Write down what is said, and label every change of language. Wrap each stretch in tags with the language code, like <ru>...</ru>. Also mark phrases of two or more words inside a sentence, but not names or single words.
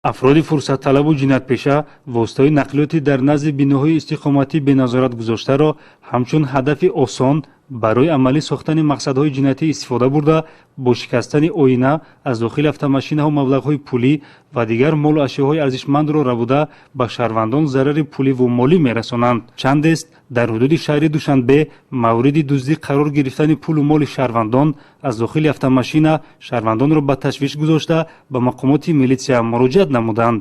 <tg>افراد فرصت‌طلب و جنایت‌پیشه واسطه‌های نقلیاتی در نزد بیناهای استقامتی بنظارت گذاشته را همچون هدف آسان برای عملی ساختن مقصدهای جنایتی استفاده برده با شکستن آینه از داخل автомашинаҳо маблағҳои пулӣ ва дигар молу ашёҳои арзишмандро равуда ба шаҳрвандон зарари пулӣ ва молӣ мерасонанд. Чандест дар ҳудуди шаҳри Душанбе мавриди дуздӣ қарор гирифтани пулу моли шаҳрвандон аз дохили автомашина шаҳрвандонро ба ташвиш гузошта ба мақомоти милитсия муроҷиат намуданд.</tg>